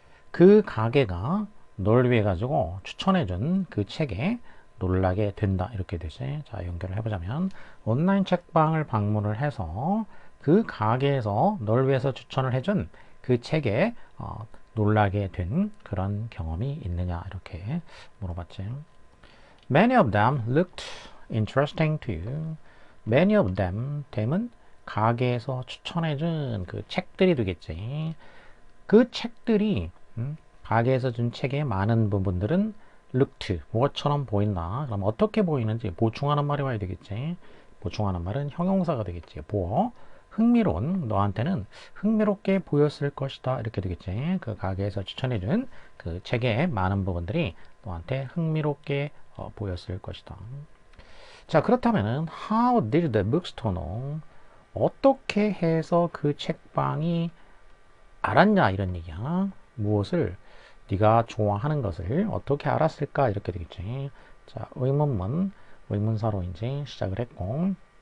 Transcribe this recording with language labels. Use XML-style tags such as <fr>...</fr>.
<ko>그 가게가 널 위해 가지고 추천해준 그 책에 놀라게 된다 이렇게 되지. 자, 연결을 해보자면 온라인 책방을 방문을 해서 그 가게에서 널 위해서 추천을 해준 그 책에 놀라게 된 그런 경험이 있느냐 이렇게 물어봤지.</ko> <en>Many of them looked interesting to you.</en> <ko>Many of them, them은 가게에서 추천해준 그 책들이 되겠지. 그 책들이 가게에서 준 책의 많은 부분들은 looked, 무엇처럼 보인다. 그럼 어떻게 보이는지 보충하는 말이 와야 되겠지. 보충하는 말은 형용사가 되겠지. 보어, 흥미로운, 너한테는 흥미롭게 보였을 것이다. 이렇게 되겠지. 그 가게에서 추천해준 그 책의 많은 부분들이 너한테 흥미롭게 보였을 것이다. 자, 그렇다면은</ko> <en>how did the bookstore know?</en> <ko>어떻게 해서 그 책방이 알았냐 이런 얘기야. 무엇을? 네가 좋아하는 것을 어떻게 알았을까 이렇게 되겠지. 자, 의문문, 의문사로 이제 시작을 했고</ko>